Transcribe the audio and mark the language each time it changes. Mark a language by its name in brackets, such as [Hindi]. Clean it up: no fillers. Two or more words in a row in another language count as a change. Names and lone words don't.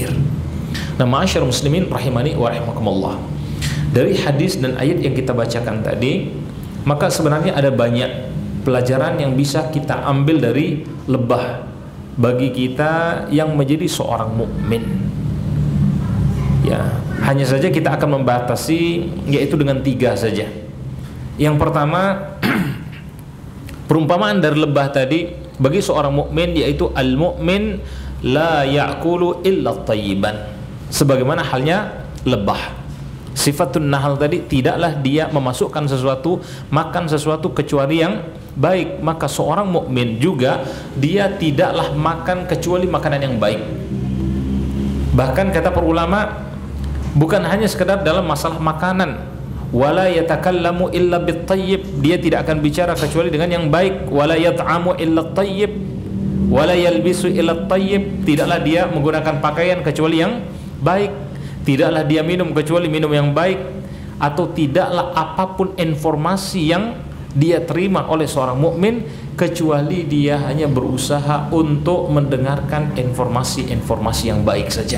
[Indonesian] Nah, [Arabic] معاشر المسلمين رحمني ورحمكم الله, [Indonesian] dari hadis dan ayat yang kita bacakan tadi, maka sebenarnya ada banyak pelajaran yang bisa kita ambil dari lebah bagi kita yang menjadi seorang mukmin. Ya, hanya saja kita akan membatasi, yaitu dengan 3 saja. Yang pertama, perumpamaan dari lebah tadi bagi seorang mukmin, yaitu [Arabic] المؤمن لا يأكل إلا طيبا. [Indonesian] sebagaimana halnya lebah. [Arabic] صفة النحل [Indonesian] tadi, tidaklah dia memasukkan sesuatu, makan sesuatu kecuali yang baik. Maka seorang mukmin juga dia tidaklah makan kecuali makanan yang baik. Bahkan kata para ulama, bukan hanya sekedar dalam masalah makanan, [Arabic] ولا يتكلم إلا بالطيب, [Indonesian] dia tidak akan bicara kecuali dengan yang baik. [Arabic] ولا يطعم إلا الطيب ولا يلبس إلا الطيب, [Indonesian] tidaklah dia menggunakan pakaian kecuali yang baik. Tidaklah dia minum kecuali minum yang baik. Atau tidaklah apapun informasi yang dia terima oleh seorang mukmin kecuali dia hanya berusaha untuk mendengarkan informasi-informasi yang baik saja.